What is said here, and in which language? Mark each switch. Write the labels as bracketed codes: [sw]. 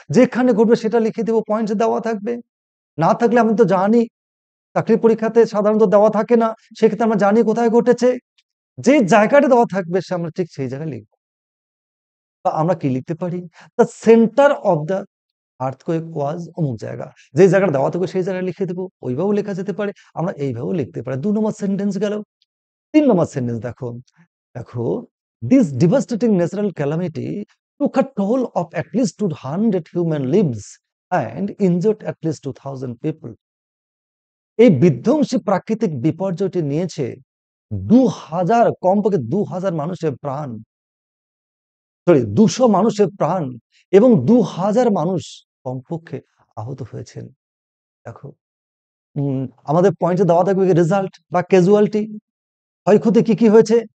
[bn] যেখানে ঘটবে সেটা লিখে দেবো, পয়েন্টস দেওয়া থাকবে। না থাকলে আমি তো জানি, চাকরি পরীক্ষাতে সাধারণত দেওয়া থাকে না, সেক্ষেত্রে আমরা জানি কোথায় ঘটেছে। যে জায়গাটা দেওয়া থাকবে সে আমরা ঠিক সেই জায়গায় লিখবো। বা আমরা কি লিখতে পারি? [en] the centre of the earthquake was [bn] অমুক জায়গা, যে জায়গাটা দেওয়া থাকবে সেই জায়গায় লিখে দেবো। ওইভাবেও লেখা যেতে পারে, আমরা এইভাবেও লিখতে পারি। 2 নম্বর সেন্টেন্স গেল। 3 নম্বর সেন্টেন্স দেখো, দেখো, [en] this devastating natural calamity took a toll of at least 200 human lives and injured at least 2000 people। [bn] এই বিধ্বংসী প্রাকৃতিক বিপর্যয়টি নিয়েছে 2000, কমপক্ষে 2000 মানুষের প্রাণ, সরি 200 মানুষের প্রাণ এবং 2000 মানুষ কমপক্ষে আহত হয়েছেন। দেখো আমাদের পয়েন্টে দেওয়া থাকবে রেজাল্ট বা ক্যাজুয়ালিটি, ক্ষয়ক্ষতি কি কি হয়েছে।